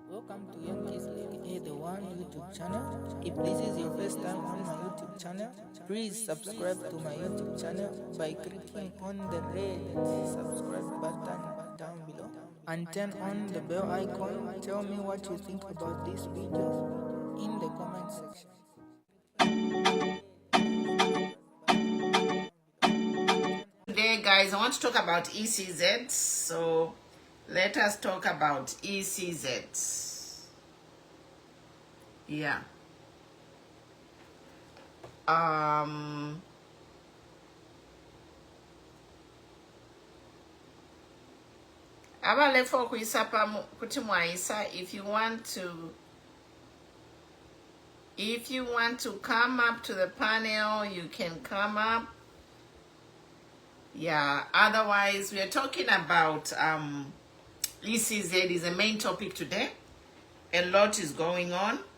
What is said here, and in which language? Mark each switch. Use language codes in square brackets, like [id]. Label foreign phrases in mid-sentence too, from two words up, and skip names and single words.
[en] welcome to Young Kizzy, the one YouTube channel. If this is your first time on my YouTube channel, please subscribe to my YouTube channel by clicking on the red subscribe button down below and turn on the bell icon. Tell me what you think about this video in the comment section. Today, guys, I want to talk about ECZ. So let us talk about ECZ. Yeah. [bem] Abalefo kuisapa kuti mwaisa. [en] If you want to come up to the panel, you can come up. Yeah, otherwise we are talking about ECZ is the main topic today. A lot is going on.